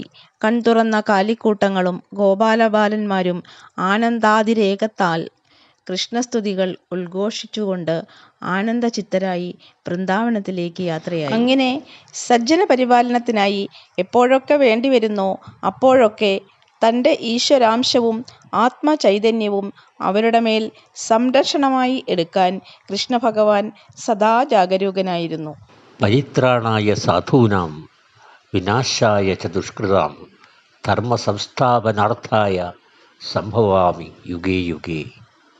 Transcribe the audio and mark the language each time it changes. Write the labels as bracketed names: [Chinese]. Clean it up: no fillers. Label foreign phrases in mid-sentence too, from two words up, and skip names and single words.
[Malayalam] കൺതുറന്ന കാലിക്കൂട്ടങ്ങളും ഗോപാലബാലന്മാരും ആനന്ദാതിരേകത്താൽ കൃഷ്ണസ്തുതികൾ ഉദ്ഘോഷിച്ചുകൊണ്ട് ആനന്ദചിത്തരായി വൃന്ദാവനത്തിലേക്ക് യാത്രയായി. അങ്ങനെ സജ്ജന പരിപാലനത്തിനായി എപ്പോഴൊക്കെ വേണ്ടിവരുന്നോ അപ്പോഴൊക്കെ തൻ്റെ ഈശ്വരാംശവും ആത്മചൈതന്യവും അവരുടെ മേൽ സംരക്ഷണമായി എടുക്കാൻ കൃഷ്ണഭഗവാൻ സദാ ജാഗരൂകനായിരുന്നു. [Sanskrit] പരിത്രാണായ സാധൂനാം വിനാശായ ച ദുഷ്കൃതാം ധർമ്മ സംസ്ഥാപനാർത്ഥായ സംഭവാമി യുഗേ യുഗേ.